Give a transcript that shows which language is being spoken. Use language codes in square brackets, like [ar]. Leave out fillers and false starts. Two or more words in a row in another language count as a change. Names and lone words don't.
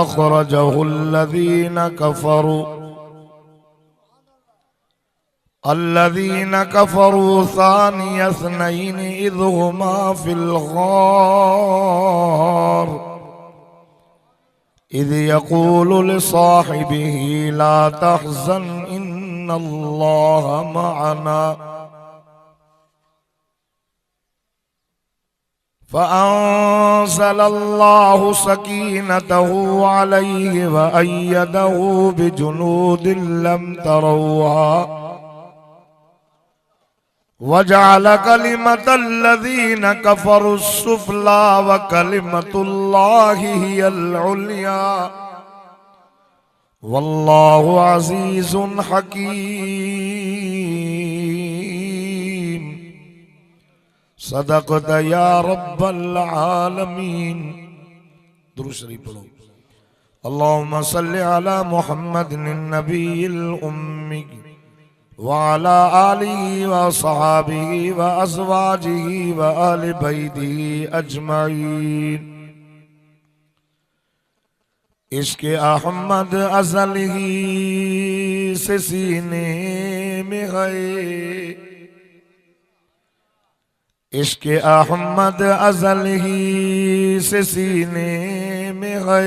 [ar] الذين كفروا ثاني اثنين إذ هما في الغار إذ يقول لصاحبه لا تحزن إن الله معنا فأنزل الله سكينته عليه وأيده بجنود لم تروها وجعل كلمة الذين كفروا السفلى وكلمة الله هي العليا والله عزيز حكيم صدقت يا رب العالمين. [hi] दुरूद शरीफ पढ़ो। [ar] اللهم صل على محمد النبي الأمي وعلى آله وصحبه وأزواجه وآل بيته أجمعين. [hi] इश्क़े अहमद अज़ली से सीने में है, इश्क़े अहमद अज़ली से सीने में है।